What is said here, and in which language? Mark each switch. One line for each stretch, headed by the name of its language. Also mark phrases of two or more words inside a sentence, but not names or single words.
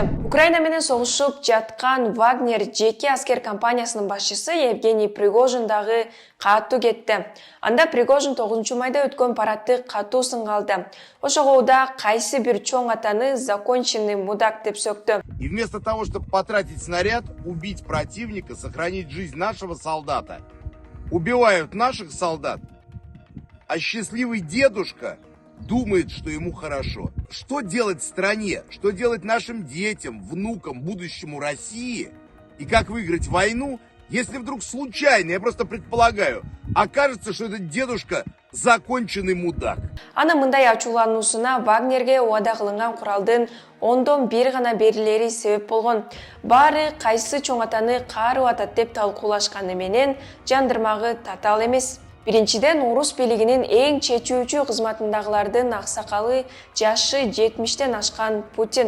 Kyrgyz: Украина менен согушуп жаткан Вагнер жеке аскер компаниясынын башчысы Евгений Пригожин дагы катуу кетти. Анда Пригожин 9 майда өткөн парадты катуу сынга алды. Ошого да кайсы бир чоң атаны
Russian: законченный мудак
Kyrgyz: деп сөктү.
Russian: И вместо того, чтобы потратить снаряд, убить противника, сохранить жизнь нашего солдата, убивают наших солдат, а счастливый дедушка думает, что ему хорошо. Что делать стране? Что делать нашим детям, внукам, будущему России? И как выиграть войну, если вдруг случайно, я просто предполагаю, окажется, что этот дедушка законченный мудак?
Kyrgyz: Ана мындай ачуулануусуна Вагнерге убада кылынган куралдын ондон бир гана берилери себеп болгон. Баары кайсы чоң атаны каарып атат деп талкуулашканы менен жандырмагы татаал эмес. Биринчиден, орус бийлигинин эң чечүүчү кызматындагылардын аксакалы жашы 70тен ашкан Путин.